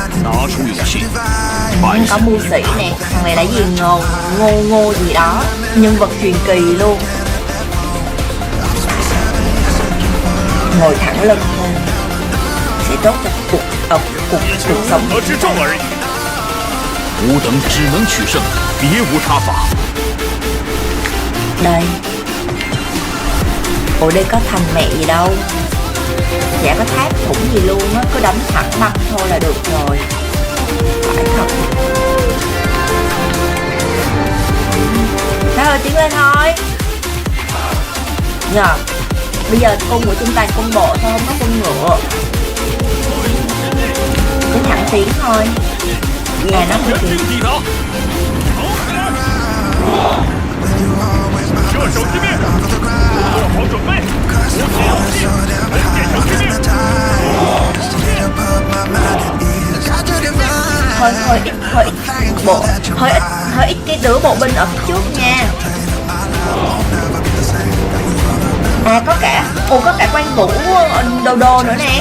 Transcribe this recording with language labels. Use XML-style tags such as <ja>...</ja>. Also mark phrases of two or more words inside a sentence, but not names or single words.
<vi>Có mưu sĩ nè, thằng này là gì ngô gì đó, nhân vật truyền kỳ luôn. Ngồi thẳng lưng thôi sẽ tốt cho cuộc sống.</vi> <zh>吾等只能取胜，别无他法。</zh> <vi>Đây. Ủa đây có thành mẹ gì đâu. Chả có tháp thủng gì luôn á, cứ đánh thẳng băng thôi là được rồi. Phải thật. Thôi ơi, tiến lên thôi. Nhờ. Bây giờ cung của chúng ta quân bộ thôi, không có quân ngựa. Cứ thẳng tiến thôi. À nó hơi kì.</vi> <zh>射手击灭，做好准备，武器要进，人变成击灭。</zh> <vi>hơi ít cái đứa bộ binh ở phía trước nha. À có cả quan vũ đồ nữa nè.</vi>